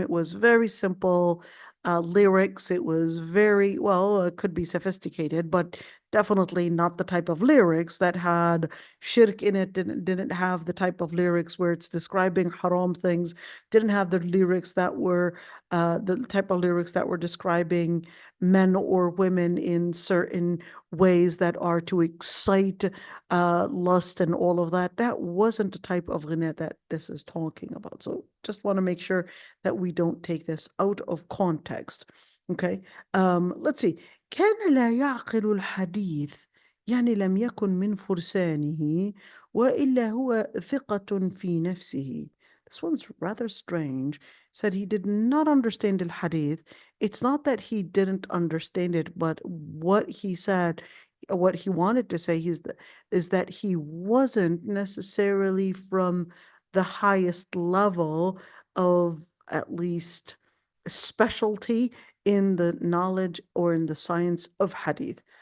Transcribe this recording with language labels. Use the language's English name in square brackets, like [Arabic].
[English] It was very simple lyrics. It was very, well, it could be sophisticated, but definitely not the type of lyrics that had shirk in it, didn't have the type of lyrics where it's describing haram things, didn't have the lyrics that were, the type of lyrics that were describing men or women in certain ways that are to excite lust and all of that. That wasn't the type of ghina that this is talking about. So just want to make sure that we don't take this out of context. Okay. Let's see. [Arabic] كان لا يعقل الحديث، يعني لم يكن من فرسانه، وإلا هو ثقة في نفسه. [English] This one's rather strange. Said he did not understand the hadith. It's not that he didn't understand it, but what he said, what he wanted to say is that he wasn't necessarily from the highest level of, at least, specialty in the knowledge or in the science of hadith.